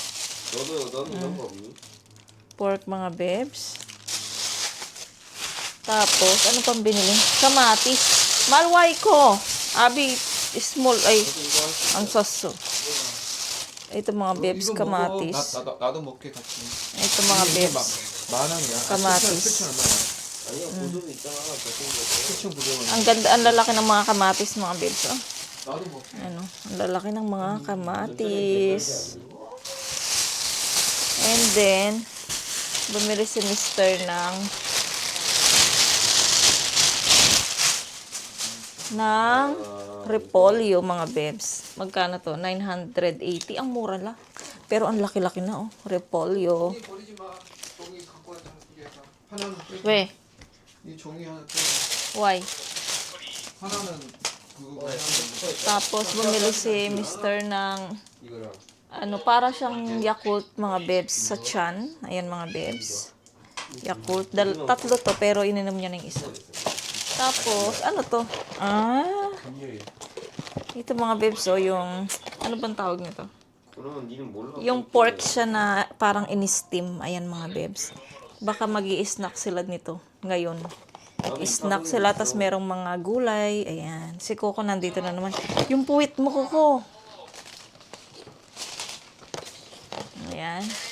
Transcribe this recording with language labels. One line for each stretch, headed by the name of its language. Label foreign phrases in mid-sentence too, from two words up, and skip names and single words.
Filipino: Pork, mga bebs. Tapos, ano pang binili? Kamatis. Malway ko. Abi, small, ay, ang saso. Ito mga bebs, kamatis.
Korean: 나도 먹게 같이.
Filipino: Ito mga bebs,
Korean: 만 원이야.
Filipino: kamatis.
Korean: 7,000원. 아니야, 고등어 있잖아. 7,900원.
Filipino: Ang ganda, ang lalaki ng mga kamatis, mga bebs. Oh.
Korean: 나도 먹게.
Filipino: Ano, ang lalaki ng mga kamatis.
English: And then,
Filipino: bumili si Mister ng repolyo, mga bebs. Magkano to? 980. Ang mura lang. Pero ang laki-laki na, oh. Repolyo.
Korean: 버리지 마. 종이 갖고 왔잖아. 두개에서 하나는 빼.
English: We,
Korean: 이 종이 하나 빼.
English: why?
Korean: 하나는 그거.
Filipino: Tapos, bumili si Mister ng,
Korean: 이거랑.
Filipino: ano, para siyang Yakult, mga bebs, sa tiyan. Ayan, mga bebs. Yakult. Tatlo to, pero ininom niya ng isa. Tapos, ano to? Ito mga bebs, oh, yung, ano bang tawag nito?
Korean: 그러면 니는 몰라.
Filipino: Yung pork siya na parang in-steam. Ayan, mga bebs. Baka mag-i-snack sila nito ngayon. Snack sila, tas merong mga gulay. Ayan. Si Coco nandito na naman. Yung puwit mo, Coco. Ayan.